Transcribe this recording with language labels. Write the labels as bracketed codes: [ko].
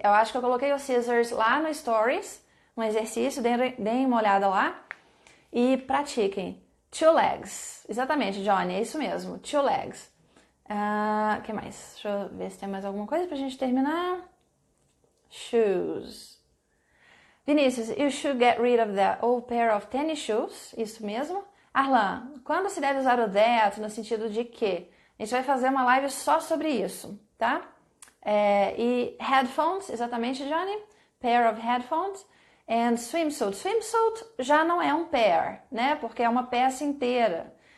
[pt] Eu acho que eu coloquei o scissors lá no Stories, um exercício, deem uma olhada lá e pratiquem. [en] Two legs, [pt] exatamente, Johnny, é isso mesmo, [en] two legs. [pt] Que mais? Deixa eu ver se tem mais alguma coisa pra gente terminar. [en] Shoes. Vinícius, you should get rid of that old pair of tennis shoes. [pt] Isso mesmo. Arlan, quando se deve usar o that no sentido de que? A gente vai fazer uma live só sobre isso, tá? E headphones, exatamente, Johnny. [en] Pair of headphones. And swimsuit. Swimsuit [pt] já não é um [en] pair, né? [pt] Porque é uma peça inteira.